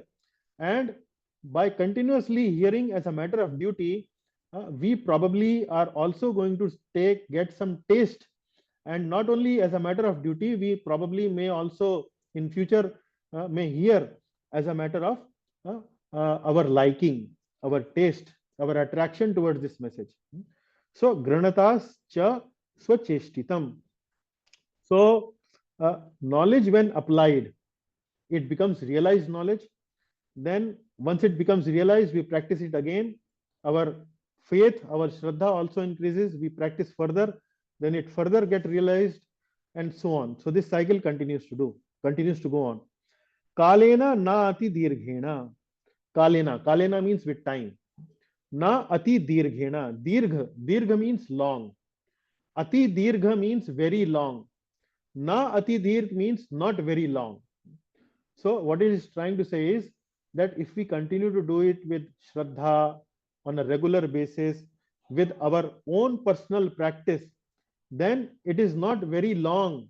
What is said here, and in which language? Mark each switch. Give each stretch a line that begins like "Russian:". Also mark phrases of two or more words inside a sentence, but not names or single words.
English: And by continuously hearing as a matter of duty, we probably are also going to get some taste. And not only as a matter of duty, we probably may also in future may hear as a matter of our liking, our taste, our attraction towards this message.
Sanskrit: So granatas cha swacheshtitam.
English: So knowledge, when applied, it becomes realized knowledge. Then once it becomes realized, we practice it again. Our faith, our shraddha also increases. We practice further, then it further get realized, and so on. So this cycle continues to go on.
Sanskrit: Kalena na ati dirghena.
English: Kalena means with time.
Sanskrit: Na ati dirghena.
English: Dirgha means long.
Sanskrit: Ati dirgha
English: means very long.
Sanskrit: Na ati dirgh
English: means not very long. So what it is trying to say is that if we continue to do it with Shraddha on a regular basis, with our own personal practice, then it is not very long.